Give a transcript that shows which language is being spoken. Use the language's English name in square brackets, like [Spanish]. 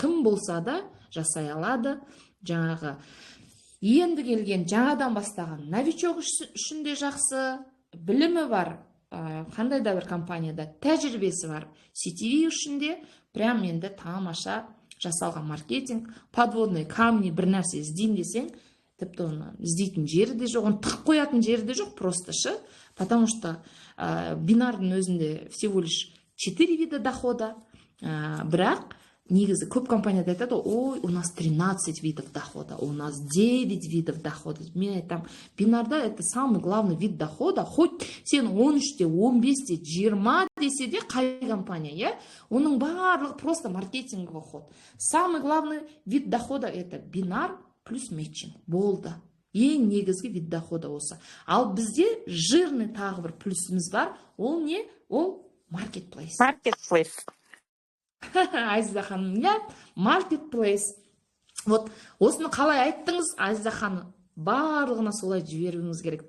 [Kazakh] Кім болса да жасай алады. Жаңағы енді келген жаңадан бастаған новичок үшін де жақсы, білімі бар, қандай да бір компанияда тәжірибесі бар CTV үшін де прям енді тамаша жасалған маркетинг. [Russian] Подводный камни [Kazakh] бір нәрсе іздейін десең, тіпті оны іздейтін жері де жоқ, оны тығып қоятын жері де жоқ, просто шы. [Russian] Потому что [Kazakh] бинардың өзінде [Russian] всего лишь 4 вида дохода, [Kazakh] бірақ негізі көп компанияда айтады, ой, [Russian] у нас 13 видов дохода, у нас 9 видов дохода. [Kazakh] Мен айтам, бинарда [Russian] это самый главный вид дохода. [Kazakh] Хоть сен 13-те, 15-те, 20 десе де қай компания, иә? Оның барлығы [Russian] просто маркетинговый ход. Самый главный вид дохода это бинар плюс мэтчинг. [Kazakh] Болды. Ең негізгі [Russian] вид дохода [Kazakh] осы. Ал бізде жирный тағы бір плюсіміз бар. Ол не? Ол marketplace. Азиза ханым, иә, marketplace. Вот осыны қалай айттыңыз, Азиза ханым? Барлығына солай жіберуіңіз керек.